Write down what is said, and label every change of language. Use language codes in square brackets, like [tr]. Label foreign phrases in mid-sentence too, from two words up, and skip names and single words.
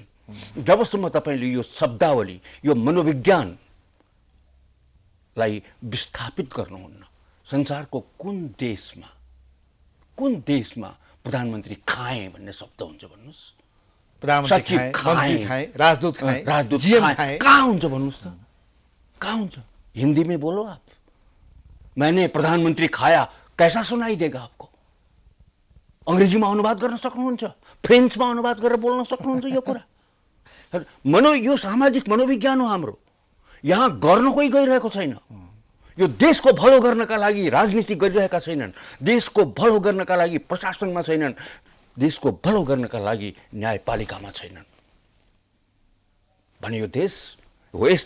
[ne] जबसम्म तपाईँले यो शब्दावली, यो मनोविज्ञानलाई विस्थापित गर्नुहुन्न, संसारको कुन देशमा प्रधानमन्त्री खाए भन्ने शब्द हुन्छ भन्नुहोस्? प्रधानमन्त्री सचिव खाए, मन्त्री खाए, राजदूत खाए, राजदूत जीएम खाए। कहाँ हुन्छ भन्नुहोस् त, कहाँ हुन्छ? [hi] हिंदी में बोलो आप, मैंने प्रधानमंत्री खाया, कैसा सुनाई देगा आपको? [ne] अंग्रेजीमा अनुवाद गर्न सक्नुहुन्छ, फ्रेन्चमा अनुवाद गरेर बोल्न सक्नुहुन्छ यो कुरा। यो सामाजिक मनोविज्ञान हो हाम्रो। यहाँ गर्न कोही गइरहेको छैन। यो देशको भलो गर्नका लागि राजनीति गरिरहेका छैनन्, देशको भलो गर्नका लागि प्रशासनमा छैनन्, देशको भलो गर्नका लागि न्यायपालिकामा छैनन् भने यो देश हो यस्तै।